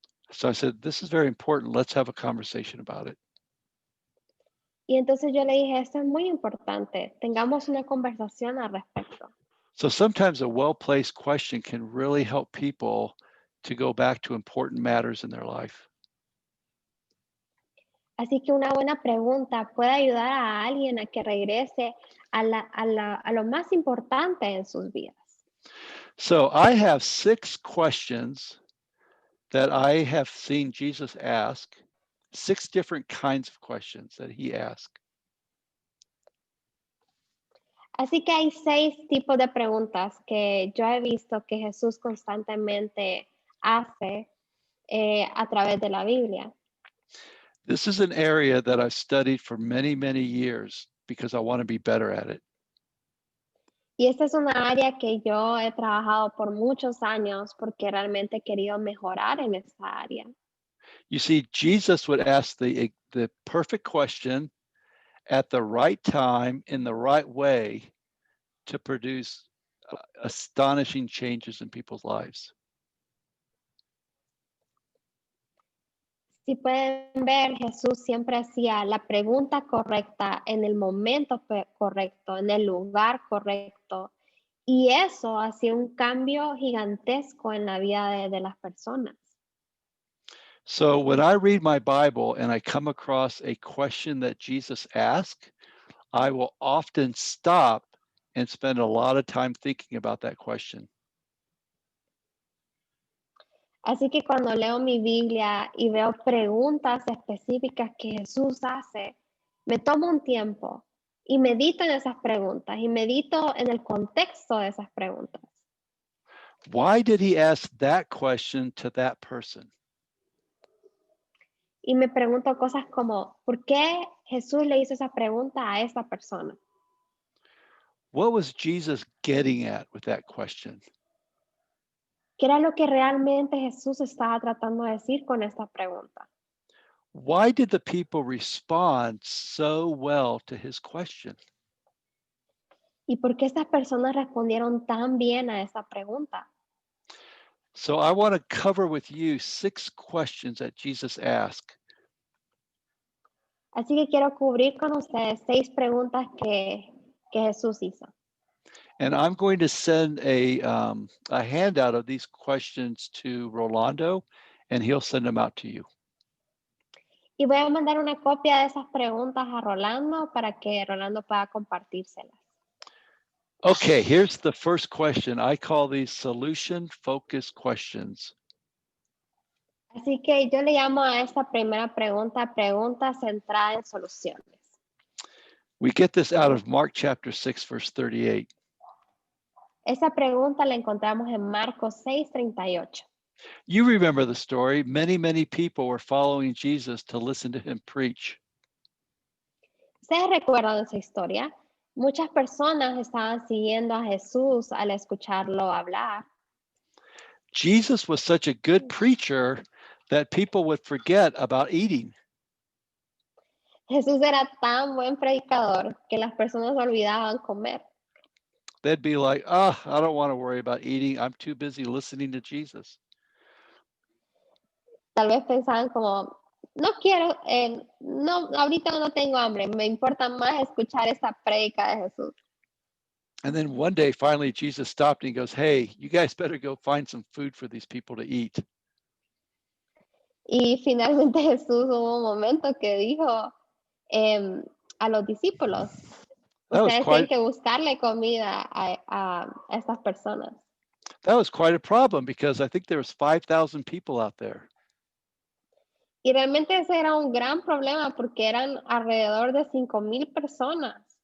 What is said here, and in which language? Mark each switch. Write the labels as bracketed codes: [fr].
[en] So I said, "This is very important. Let's have a conversation about it." [es] Y entonces yo le dije, esto es muy importante, tengamos una conversación al respecto. [en] So sometimes a well-placed question can really help people to go back to important matters in their life. [es] Así que una buena pregunta puede ayudar a alguien a que regrese a lo más importante en sus vidas. [en] So I have 6 questions that I have seen Jesus ask, 6 different kinds of questions that he asked. [es] Así que hay 6 tipos de preguntas que yo he visto que Jesús constantemente hace a través de la Biblia. [en] This is an area that I've studied for many, many years because I want to be better at it. [es] Y esta es una área que yo he trabajado por muchos años porque realmente he querido mejorar en esta área. [en] You see, Jesus would ask the perfect question at the right time in the right way to produce astonishing changes in people's lives. [es] Si pueden ver, Jesús siempre hacía la pregunta correcta en el momento correcto, en el lugar correcto. Y eso hacía un cambio gigantesco en la vida de las personas. [en] So when I read my Bible and I come across a question that Jesus asked, I will often stop and spend a lot of time thinking about that question. [es] Así que cuando leo mi Biblia y veo preguntas específicas que Jesús hace, me tomo un tiempo y medito en esas preguntas y medito en el contexto de esas preguntas. [en] Why did he ask that question to that person? [es] Y me pregunto cosas como, ¿por qué Jesús le hizo esa pregunta a esa persona? [en] What was Jesus getting at with that question? [es] ¿Qué era lo que realmente Jesús estaba tratando de decir con esta pregunta? [en] Why did the people respond so well to his question? [es] ¿Y por qué estas personas respondieron tan bien a esa pregunta? [en] So I want to cover with you 6 questions that Jesus asked. [es] Así que quiero cubrir con ustedes 6 preguntas que Jesús hizo. [en] And I'm going to send a handout of these questions to Rolando, and he'll send them out to you. [es] Y voy a mandar una copia de esas preguntas a Rolando para que Rolando pueda compartírselas. [en] Okay, here's the first question. I call these solution-focused questions. [es] Así que yo le llamo a esta primera pregunta centrada en soluciones. [en] We get this out of Mark chapter 6, verse 38. [es] Esa pregunta la encontramos en Marcos 6:38. [en] You remember the story. Many, many people were following Jesus to listen to him preach. [es] ¿Ustedes recuerdan esa historia? Muchas personas estaban siguiendo a Jesús al escucharlo hablar. [en] Jesus was such a good preacher that people would forget about eating. [es] Jesús era tan buen predicador que las personas olvidaban comer. [en] They'd be like, oh, I don't want to worry about eating. I'm too busy listening to Jesus. [es] Tal vez pensaban como, no quiero, no, ahorita no tengo hambre, me importa más escuchar esa prédica de Jesús. [en] And then one day, finally, Jesus stopped and he goes, hey, you guys better go find some food for these people to eat. [es] Y finalmente Jesús hubo un momento que dijo a los discípulos, ustedes tienen que buscarle comida a estas personas. [en] That was quite a problem because I think there was 5,000 people out there. [es] Y realmente ese era un gran problema porque eran alrededor de 5,000 personas.